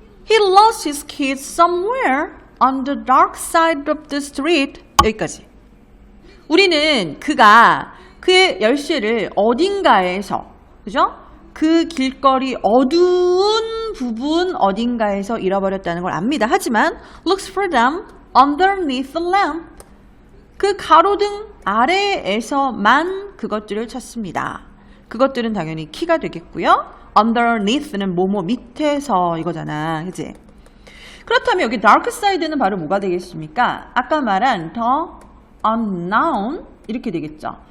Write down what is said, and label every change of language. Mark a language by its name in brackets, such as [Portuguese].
[English] He lost his keys somewhere on the dark side of the street. [Korean] 여기까지. 우리는 그가 그의 열쇠를 어딘가에서, 그죠? 그 길거리 어두운 부분 어딘가에서 잃어버렸다는 걸 압니다. 하지만 [English] looks for them underneath the lamp. [Korean] 그 가로등 아래에서만 그것들을 찾습니다. 그것들은 당연히 키가 되겠고요. underneath는 뭐뭐 밑에서 이거잖아. 그치? 그렇다면 여기 dark side는 바로 뭐가 되겠습니까? 아까 말한 the unknown 이렇게 되겠죠.